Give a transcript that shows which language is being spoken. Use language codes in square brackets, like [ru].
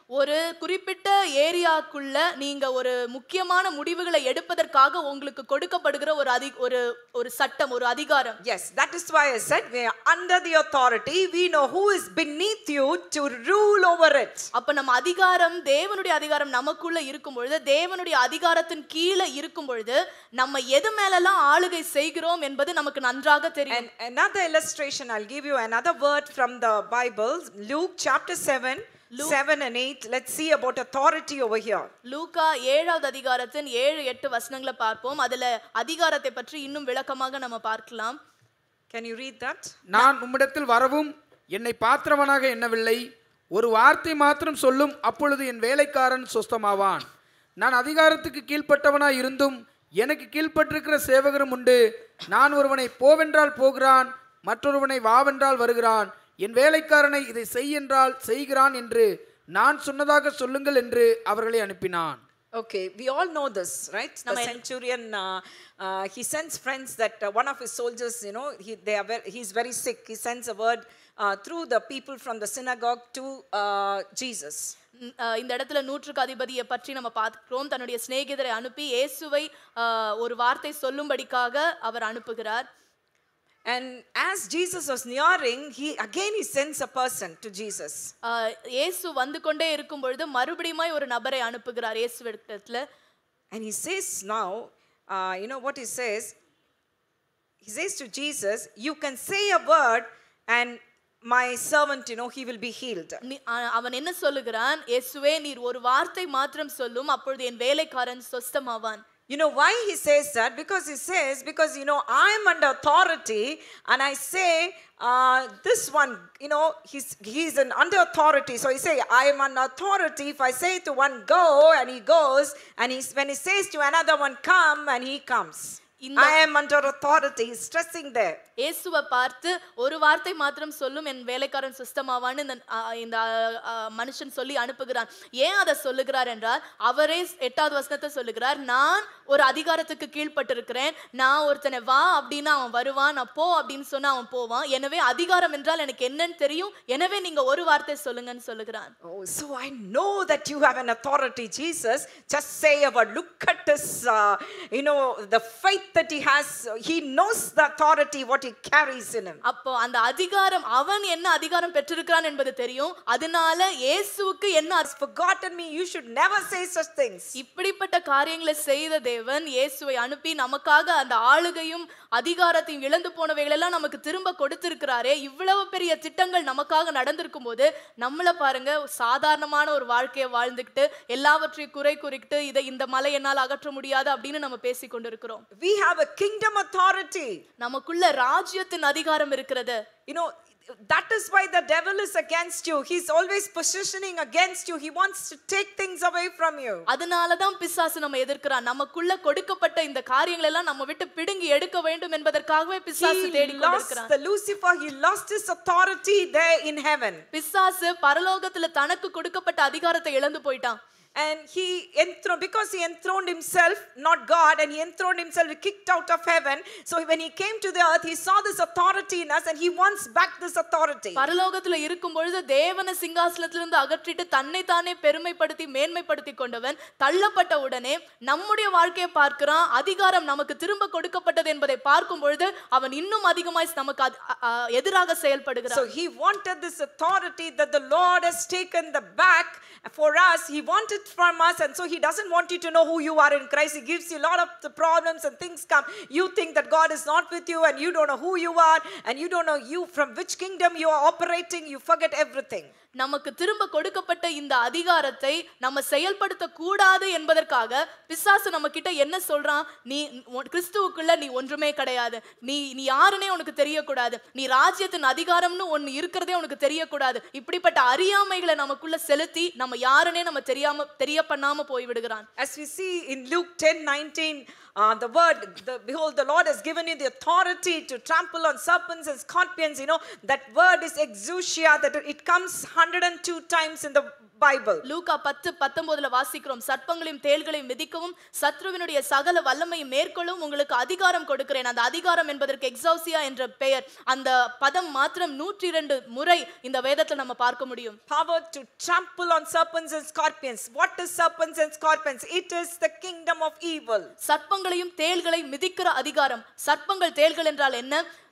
[ta] ஒரு குறிப்பிட்ட ஏரியாக்குள்ள நீங்க ஒரு முக்கியமான முடிவுகளை எடுப்பதற்காக உங்களுக்கு கொடுக்கப்படுகிற ஒரு சட்டம், ஒரு அதிகாரம். [en] Yes, that is why I said we are under the authority. We know who is beneath you to rule over it. [ta] அப்ப நம்ம அதிகாரம், தேவனுடைய அதிகாரம் நமக்குள்ள இருக்கும் பொழுது, தேவனுடைய அதிகாரத்தின் கீழே இருக்கும் பொழுது நம்ம எது மேலெல்லாம் ஆளுகை செய்கிறோம் என்பது நமக்கு நன்றாக தெரியும். [en] And another illustration, I'll give you another word from the Bible, Luke chapter 7 and 8. Let's see about authority over here. [ta] லூக்கா 7வது அதிகாரத்தின் 7-8 வசனங்களை பார்ப்போம். அதுல அதிகாரத்தை பற்றி இன்னும் விளக்கமாக நம்ம பார்க்கலாம். [en] Can you read that? [ta] நான் உம்மிடத்தில் வரவும் என்னை பாத்திரவனாக எண்ணவில்லை, ஒரு வார்த்தை மாத்திரம் சொல்லும், அப்பொழுது என் வேலைக்காரன் சொஸ்தமாவான். நான் அதிகாரத்துக்கு கீழ்ப்பட்டவனாய் இருந்தும் எனக்கு கீழ்ப்பட்டிருக்கிற சேவகரும் உண்டு. நான் ஒருவனை போவென்றால் போகிறான், மற்றொருவனை வாவென்றால் வருகிறான். என் வேலைக்காரனை இதை செய் என்றால் செய்கிறான் என்று நான் சொன்னதாக சொல்லுங்கள் என்று அவர்களை அனுப்பினான். [en] Okay, we all know this, right? The centurion, he sends friends that one of his soldiers, he's very sick. He sends a word through the people from the synagogue to Jesus. [ta] இந்த இடத்துல நூற்றுக்கு அதிபதியை பற்றி நம்ம பார்க்கிறோம். தன்னுடைய சிநேகிதரை அனுப்பி இயேசுவை ஒரு வார்த்தை சொல்லும்படிக்காக அவர் அனுப்புகிறார். [en] And as Jesus was nearing, he sends a person to Jesus. [ta] இயேசு வந்து கொண்டே இருக்கும் பொழுது மறுபடியும் ஒரு நபரை அனுப்புகிறார் இயேசுவிடத்துல. [en] And he says now, you know what he says? He says to Jesus, you can say a word and my servant, you know, he will be healed. [ta] அவன் என்ன சொல்லுகிறான்? இயேசுவே நீர் ஒரு வார்த்தை மாத்திரம் சொல்லும், அப்பொழுது என் வேலைக்காரன் சொஸ்தமாவான். [en] You know why he says that? Because he says, because you know, I am under authority and I say, this one, you know, he's under authority. So he say, I am under authority. If I say to one go and he goes, and when he says to another one come and he comes. I am under authority. He's stressing there. [ta] இயேசுவை பார்த்து ஒரு வார்த்தை மாத்திரம் சொல்லும் என் வேலைக்காரன் சுஸ்தமாவான்னு இந்த மனுஷன் சொல்லி அனுப்புகிறான். ஏன் அதை சொல்லுகிறார் என்றால் அவரே 8வது வசனத்தை சொல்லுகிறார், நான் ஒரு அதிகாரத்துக்கு கீழ்பட்டிருக்கிறேன். நான் ஒருத்தனை வா அப்படின்னா அவன் வருவான், நான் போ அப்படின்னு சொன்னா அவன் போவான். எனவே அதிகாரம் என்றால் எனக்கு என்னன்னு தெரியும், எனவே நீங்க ஒரு வார்த்தை சொல்லுங்கன்னு சொல்லுகிறான். [en] Oh, so I know that you have an authority, Jesus. Just say a word. Look at this, you know, the faith that he has. He knows the authority, what he carries in him. [ta] அப்போ அந்த அதிகாரம், அவன் என்ன அதிகாரம் பெற்றிருக்கிறான் என்பது தெரியும். அதனால இயேசுவுக்கு என்ன [en] forgotten me, you should never say such things. [ta] இப்படிப்பட்ட காரியங்களை செய்த தேவன் இயேசுவை அனுப்பி நமக்காக அந்த ஆளுகையும் அதிகாரத்தையும் இழந்து போனவைகள் எல்லாம் நமக்கு திரும்ப கொடுத்திருக்கிறாரே. இவ்வளவு பெரிய திட்டங்கள் நமக்காக நடந்திருக்கும் போது நம்மள பாருங்க, சாதாரணமான ஒரு வாழ்க்கையை வாழ்ந்துக்கிட்டு எல்லாவற்றையும் குறை குறிக்கிட்டு இதை இந்த மலை என்னால் அகற்ற முடியாது அப்படின்னு நம்ம பேசிக் கொண்டிருக்கிறோம். [en] We have a kingdom authority. [ta] நமக்குள்ள ராஜ்யத்தின் அதிகாரம் இருக்கிறது. [en] You know, that is why the devil is against you. He's always positioning against you. He wants to take things away from you. [ta] அதனால தான் பிசாசு நம்ம எதிர்க்கிறான். நமக்குள்ள கொடுக்கப்பட்ட இந்த காரியங்களை எல்லாம் நம்ம விட்டு பிடுங்கி எடுக்க வேண்டும் என்பதற்காகவே பிசாசு தேடிக் கொண்டிருக்கிறான். [en] The Lucifer, he lost his authority there in heaven. [ta] பிசாசு பரலோகத்துல தனக்கு கொடுக்கப்பட்ட அதிகாரத்தை இழந்து போயிட்டான். [en] And because he enthroned himself, not God, and he enthroned himself, he kicked out of heaven. So when he came to the earth, he saw this authority in us and he wants back this authority. [ta] பரலோகத்துல இருக்கும் பொழுது தேவனை சிங்காசனத்திலிருந்து அகற்றிட்டு தன்னை தானே பெருமைப்படுத்தி மேன்மைப்படுத்தி கொண்டவன் தள்ளப்பட்ட உடனே நம்முடைய வாழ்க்கையை பார்க்கிறான். அதிகாரம் நமக்கு திரும்ப கொடுக்கப்பட்டது என்பதை பார்க்கும் பொழுது அவன் இன்னும் அதிகமாய் நமக்கு எதிராக செயல்படுகிறான். [en] So he wanted this authority that the Lord has taken the back for us. He wanted from us, and so he doesn't want you to know who you are in Christ. He gives you a lot of the problems and things come. You think that God is not with you and you don't know who you are and you don't know you from which kingdom you are operating. You forget everything. [ta] நமக்கு திரும்ப கொடுக்கப்பட்ட இந்த அதிகாரத்தை நம்ம செயல்படுத்த கூடாது என்பதற்காக பிசாசு நம்ம கிட்ட என்ன சொல்றான்? நீ கிறிஸ்துவுக்குள்ள நீ ஒன்றுமே கிடையாது, நீ யாருன்னே உனக்கு தெரியக்கூடாது, நீ ராஜ்யத்தின் அதிகாரம்னு ஒன்னு இருக்கிறதே உனக்கு தெரியக்கூடாது. இப்படிப்பட்ட அறியாமைகளை நமக்குள்ள செலுத்தி நம்ம யாருன்னே நம்ம தெரிய பண்ணாம போய் விடுகிறான். [en] As we see in Luke 10:19, the word, behold, the Lord has given you the authority to trample on serpents and scorpions. You know, that word is exousia, that it comes 102 times in the Bible. [ta] லூக்கா 10:19 வாசிக்கிறோம், சர்ப்பங்களையும் தேள்களையும் மிதிக்கவும் சத்ருவினுடைய சகல வல்லமையும் மேற்கொள்ளவும் உங்களுக்கு அதிகாரம் கொடுக்கிறேன். அந்த அதிகாரம் என்பதற்கு எக்ஸௌசியா என்ற பெயர். அந்த பதம் மாத்திரம் 102 முறை இந்த வேதத்துல நம்ம பார்க்க முடியும். [en] Power to trample on serpents and scorpions. What is serpents and scorpions? It is the kingdom of evil. [ta] சர்ப்பங்களையும் தேள்களையும் மிதிக்கிற அதிகாரம். சர்ப்பங்கள் தேள்கள் என்றால் என்ன?